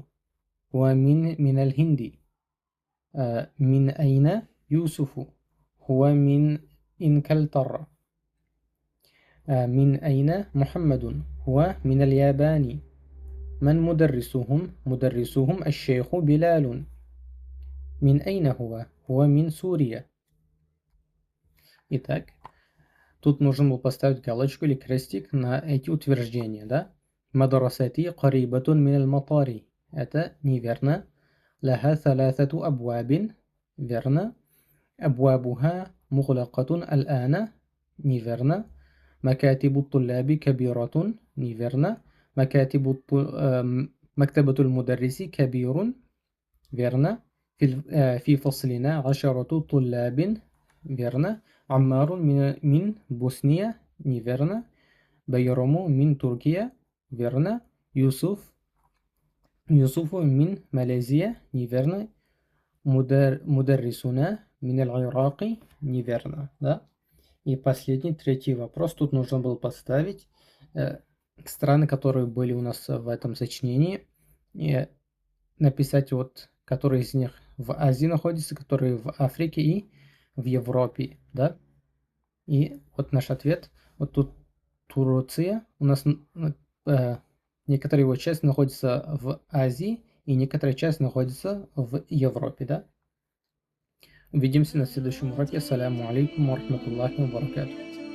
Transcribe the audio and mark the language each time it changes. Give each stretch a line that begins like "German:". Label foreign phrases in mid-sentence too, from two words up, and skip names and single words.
Arabic: هو من الهند. من أين يوسف؟ هو من إنكلترا. من أين محمد؟ هو من اليابان. من مدرسهم؟ مدرسهم الشيخ بلال. من أين هو؟ هو من Сурия.
Russian: Итак, тут нужно было поставить галочку или крестик на эти утверждения, да?
Arabic: مدرستي قريبة من المطار.
Russian: Это неверно.
Arabic: Лаха ثلاثة أبواب. Верно. أبوابها مغلقة الآن. Неверно. مكاتب الطلاب كبيرة. Неверно. مكتبة المدرس كبير. Верно. في فصلنا 10 طلاب. Верно. عمار من بوسنيا. Неверно. بيرم من تركيا. Верно. يوسف من ماليزيا. Неверно. مدرسنا من العراق.
Russian: Неверно. Да? И последний, третий вопрос. Тут нужно было поставить страны, которые были у нас в этом сочинении. И написать, вот, которые из них в Азии находятся, которые в Африке и в Европе. Да? И вот наш ответ. Вот тут Турция. У нас некоторая его часть находится в Азии, и некоторая часть находится в Европе. Да? Увидимся на следующем уроке.
Arabic: السلام عليكم ورحمة الله وبركاته.